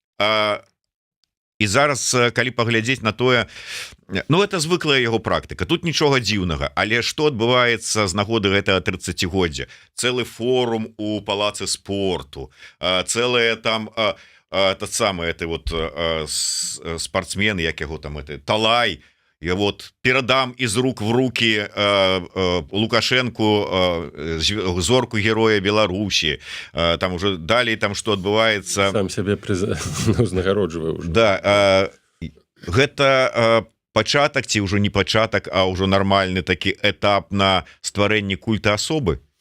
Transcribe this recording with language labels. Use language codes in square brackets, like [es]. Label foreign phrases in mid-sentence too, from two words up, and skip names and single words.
[be] І зараз, калі паглядзець на тое, ну, это звыклая яго практыка, тут нічога дзіўнага. Але што адбываецца з нагоды гэтага 30годдзя? Цэлы форум у палацы спорту, цэлыя там тот самы вот спортсмен, як яго там, Талай, я вот перадам [ru] из рук в руки [be] Лукашенку зорку героя Беларусі. Там уже далей, там что адбываецца, сам себе узнагароджвае уже. Да, гэта пачатак, ці ўжо не пачатак, а ўжо нармальны такі этап на стварэнні культа асобы?